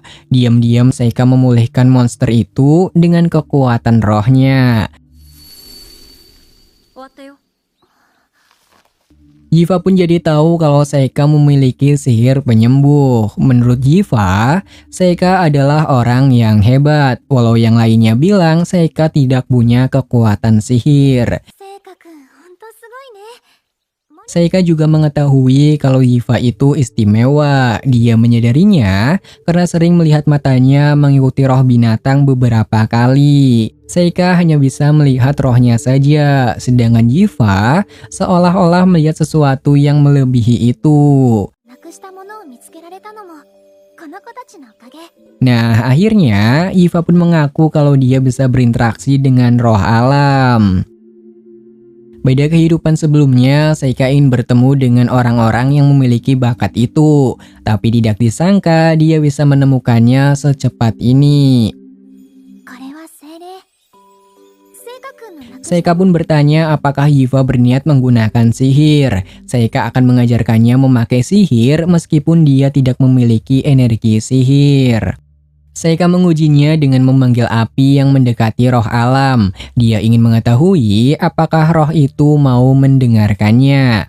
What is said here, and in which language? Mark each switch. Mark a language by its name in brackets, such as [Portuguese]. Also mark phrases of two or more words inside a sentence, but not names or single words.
[Indonesian] Diam-diam Seika memulihkan monster itu dengan kekuatan rohnya. Jiva pun jadi tahu kalau Seika memiliki sihir penyembuh. Menurut Jiva, Seika adalah orang yang hebat, walau yang lainnya bilang Seika tidak punya kekuatan sihir. [Japanese] 聖華くんほんとすごいね。 [Indonesian] Seika juga mengetahui kalau Yiva itu istimewa. Dia menyadarinya karena sering melihat matanya mengikuti roh binatang beberapa kali. Seika hanya bisa melihat rohnya saja, sedangkan Yiva seolah-olah melihat sesuatu yang melebihi itu. [Japanese] なくしたものを見つけられたのもこの子たちのおかげ。 [Indonesian] Nah, akhirnya Yiva pun mengaku kalau dia bisa berinteraksi dengan roh alam. Beda kehidupan sebelumnya, Seika ingin bertemu dengan orang-orang yang memiliki bakat itu, tapi tidak disangka dia bisa menemukannya secepat ini. [Japanese] これは精霊。聖華くんのなくした [Indonesian] Seika pun bertanya apakah Yiva berniat menggunakan sihir. Seika akan mengajarkannya memakai sihir meskipun dia tidak memiliki energi sihir. Seika mengujinya dengan memanggil api yang mendekati roh alam. Dia ingin mengetahui apakah roh itu mau mendengarkannya.